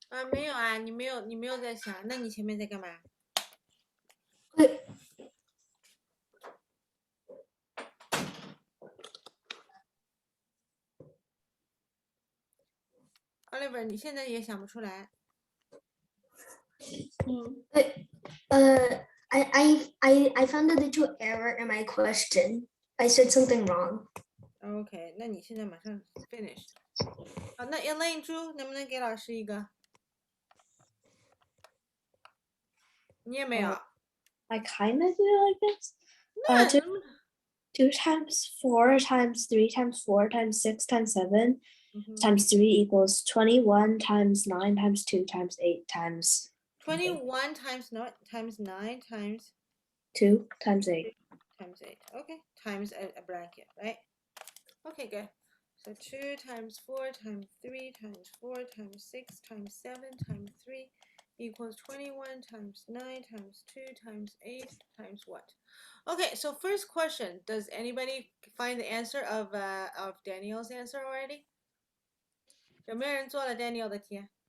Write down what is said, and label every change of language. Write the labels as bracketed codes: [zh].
[zh] 没有啊，你没有在想，那你前面在干嘛？ Oliver，你现在也想不出来。 [en] I found a little error in my question. I said something wrong. [zh] OK，那你现在马上 [en] finish。 [zh] 好，那 Elaine 猪能不能给老师一个？你也没有。 [en] I kind of do, I guess. [zh] 那 [en] 2 times 4 times 3 times 4 times 6 times 7 times 3 equals 21 times 9 times 2 times 8 times 21 times 9 times 2 times 8. Times 8. Okay, times a blanket, right? Okay, good. So 2 times 4 times 3 times 4 times 6 times 7 times 3 equals 21 times 9 times 2 times 8 times what? Okay, so first question, does anybody find the answer of Daniel's answer already? [zh] 有没有人做了 Daniel 的题？